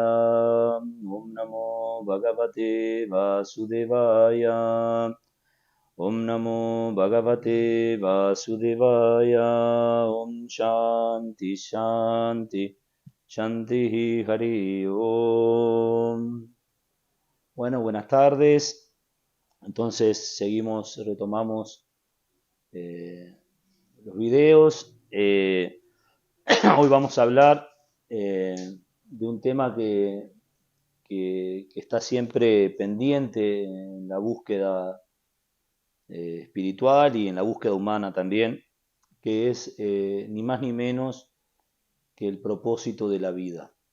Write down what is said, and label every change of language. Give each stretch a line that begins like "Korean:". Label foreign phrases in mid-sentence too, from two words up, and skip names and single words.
Sanskrit: ॐ नमो भगवते वासुदेवाय. ॐ नमो भगवते वासुदेवाय. ॐ शान्ति शान्ति शान्ति हरि ॐ.
Spanish: Bueno, buenas tardes. Entonces retomamos eh, los videos. Hoy vamos a hablar de un tema que está siempre pendiente en la búsqueda espiritual y en la búsqueda humana también, que es ni más ni menos que el propósito de la vida.